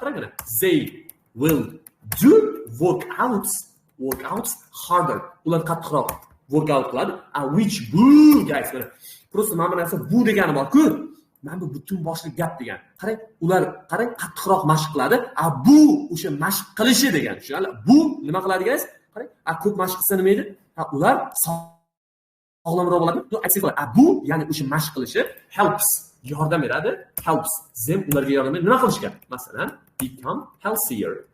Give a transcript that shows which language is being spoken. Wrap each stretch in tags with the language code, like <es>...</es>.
<en>Qarang, they will do workouts harder.</en> <uz>Ular qattiqroq workout qiladi. Which bu guys, mana просто mana bu narsa bu degani bor-ku. Mana bu butun boshli gap degan. Qarang, ular qarang qattiqroq mashq qiladi. Bu o'sha mashq qilishi degan. Tushunarli? Bu nima qiladi guys? Qarang, ko'p mashq qilsa nima edi? Ular sog'lomroq bo'ladi. Bu ya'ni o'sha mashq qilishi helps, yordam beradi. Helps them ularga yordam beradi. Nima qilishga?</uz> <en>Masalan, become healthier.</en>